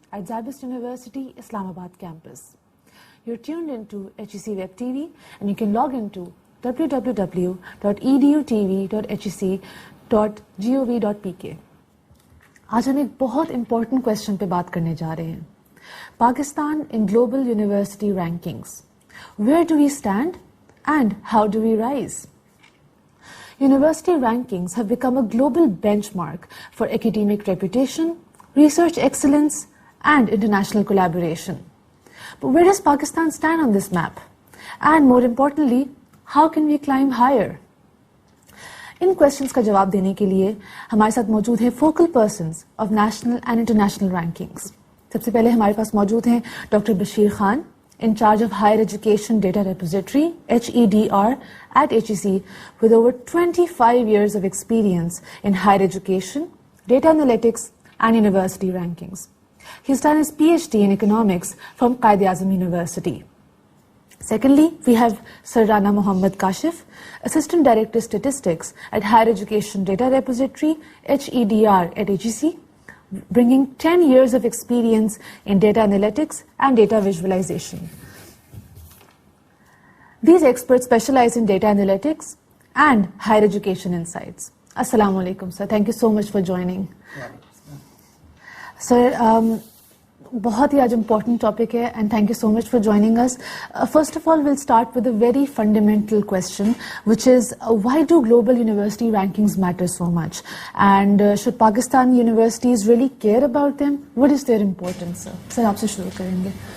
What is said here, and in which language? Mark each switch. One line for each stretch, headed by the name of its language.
English: at Zabist University, Islamabad campus. You're tuned into HEC Web TV and you can log into www.edutv.hec.gov.pk.
Urdu: آج ہم ایک بہت important question پہ بات کرنے جا رہے ہیں.
English: Pakistan in global university rankings. Where do we stand and how do we rise? University rankings have become a global benchmark for academic reputation, research excellence, and international collaboration. But where does Pakistan stand on this map? And more importantly, how can we climb higher?
Urdu: In questions کا جواب دینے کے لیے ہمارے ساتھ موجود ہیں
English: Focal persons of national and international rankings.
Urdu: سب سے پہلے ہمارے پاس موجود ہیں
English: Doctor Bashir Khan, in charge of higher education data repository HEDR at HEC, with over 25 years of experience in higher education, data analytics and university rankings. He's done his PhD in economics from Quaid-e-Azam University. Secondly, we have Sir Rana Mohammad Kashif, Assistant Director Statistics at Higher Education Data Repository HEDR at HEC, bringing 10 years of experience in data analytics and data visualization. These experts specialize in data analytics and higher education insights. Assalamu alaikum, sir. Thank you so much for joining. Sir,
Urdu: بہت ہی آج important topic ہے
English: And thank you so much for joining us. First of all will start with a very fundamental question which is why do global university rankings matter so much and should Pakistan universities really care about them? What is their importance?
Urdu: سر آپ سے شروع کریں گے.